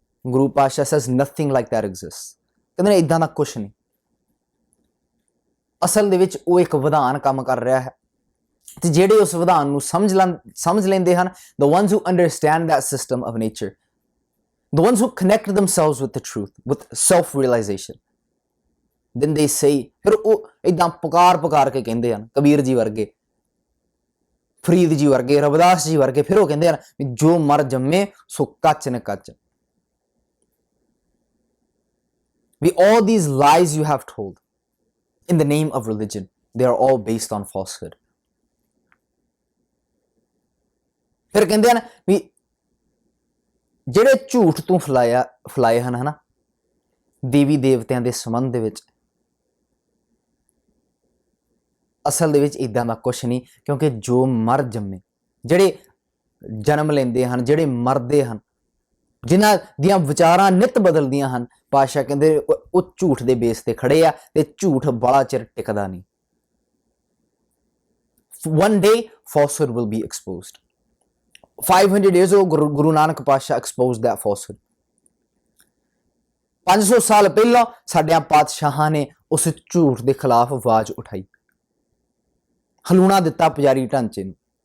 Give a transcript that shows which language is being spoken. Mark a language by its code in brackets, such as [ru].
[en] Guru Pasha says nothing like that exists. [pa] ਕਹਿੰਦੇ ਇਦਾਂ ਦਾ ਕੁਝ ਨਹੀਂ। ਅਸਲ ਦੇ ਵਿੱਚ ਉਹ ਇੱਕ ਵਿਧਾਨ ਕੰਮ ਕਰ ਰਿਹਾ ਹੈ, ਤੇ ਜਿਹੜੇ ਉਸ ਵਿਧਾਨ ਨੂੰ ਸਮਝ ਲੈਂਦੇ ਹਨ, [en] the ones who understand that system of nature, the ones who connect themselves with the truth, with self-realization, then they say, [pa] ਫਿਰ ਉਹ ਇਦਾਂ ਪੁਕਾਰ ਕੇ ਕਹਿੰਦੇ ਹਨ, ਕਬੀਰ ਜੀ ਵਰਗੇ, ਫਰੀਦ ਜੀ ਵਰਗੇ, ਰਵਿਦਾਸ ਜੀ ਵਰਗੇ, ਫਿਰ ਉਹ ਕਹਿੰਦੇ ਹਨ ਵੀ ਜੋ ਮਰ ਜੰਮੇ ਸੋ ਕੱਚ ਨ ਕੱਚ। [en] We all these lies you have told in the name of religion, they are all based on falsehood. [pa] ਫਿਰ ਕਹਿੰਦੇ ਹਨ ਵੀ ਜਿਹੜੇ ਝੂਠ ਤੂੰ ਫਲਾਏ ਹਨ ਹਨਾ ਦੇਵੀ ਦੇਵਤਿਆਂ ਦੇ ਸੰਬੰਧ ਦੇ ਵਿੱਚ, ਅਸਲ ਦੇ ਵਿੱਚ ਇਦਾਂ ਦਾ ਕੁਛ ਨਹੀਂ, ਕਿਉਂਕਿ ਜੋ ਮਰ ਜੰਮੇ, ਜਿਹੜੇ ਜਨਮ ਲੈਂਦੇ ਹਨ, ਜਿਹੜੇ ਮਰਦੇ ਹਨ, ਜਿਨ੍ਹਾਂ ਦੀਆਂ ਵਿਚਾਰਾਂ ਨਿਤ ਬਦਲਦੀਆਂ ਹਨ, ਪਾਤਸ਼ਾਹ ਕਹਿੰਦੇ ਉਹ ਝੂਠ ਦੇ ਬੇਸ ਤੇ ਖੜੇ ਆ, ਤੇ ਝੂਠ ਬੜਾ ਚਿਰ ਟਿਕਦਾ ਨਹੀਂ। [en] One day falsehood will be exposed. 500 years ago, Guru Nanak Pasha exposed that falsehood. [pa] 500 ਸਾਲ ਪਹਿਲਾਂ ਸਾਡਿਆਂ ਪਾਤਸ਼ਾਹਾਂ ਨੇ ਉਸ ਝੂਠ ਦੇ ਖਿਲਾਫ ਆਵਾਜ਼ ਉਠਾਈ, ਹਲੂਣਾ ਦਿੱਤਾ ਪੁਜਾਰੀ ਢਾਂਚੇ ਨੂੰ।